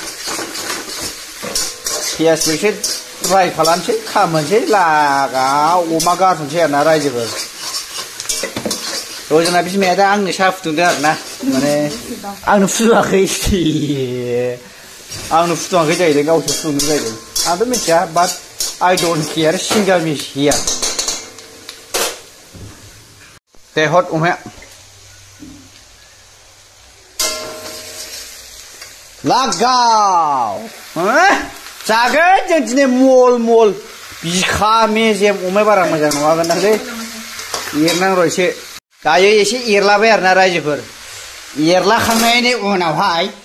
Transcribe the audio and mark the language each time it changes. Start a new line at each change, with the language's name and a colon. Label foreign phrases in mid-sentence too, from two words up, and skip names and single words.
Bodo: पियासबो एसे फ्राय खालामसै खामोनसै लागाव अमा गारसनसै आरोना रायजोफोर जोंना बिमाया दा आंनो साहा फुदुंदों आरोना माने आंनो फुदुङाखै जाहैदों गावसो फुदुंदों जाहैदों आंथ' मिथिया बाट
English: I don't care single miss here
Bodo: दे हट अमाया लागाव जागोन जों दिनै मल बिखा मेजेम अमाया बारा मोजां नङागोन दांलै एरनां र' एसे दायो एसे एरलाबाय आरोना रायजोफोर एरलाखांनायनि उनावहाय